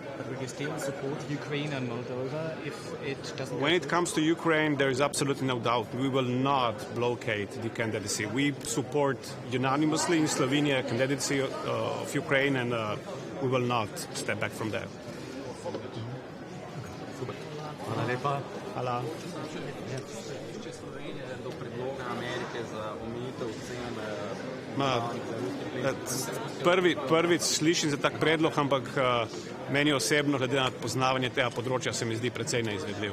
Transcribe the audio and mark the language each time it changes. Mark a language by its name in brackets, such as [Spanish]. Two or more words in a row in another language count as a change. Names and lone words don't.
[English] But will you still support Ukraine and Moldova if it doesn't? When it comes to Ukraine, there is absolutely no doubt. We will not blockade the candidacy. We support unanimously in Slovenia candidacy of Ukraine, and we will not step back from that. [Slovenian] Hvala lepa. Hvala. Če Slovenija do predloga Amerike za omejitev cen Prvič slišim za tak predlog, ampak meni osebno, glede na poznavanje tega področja, se mi zdi precej neizvedljiv.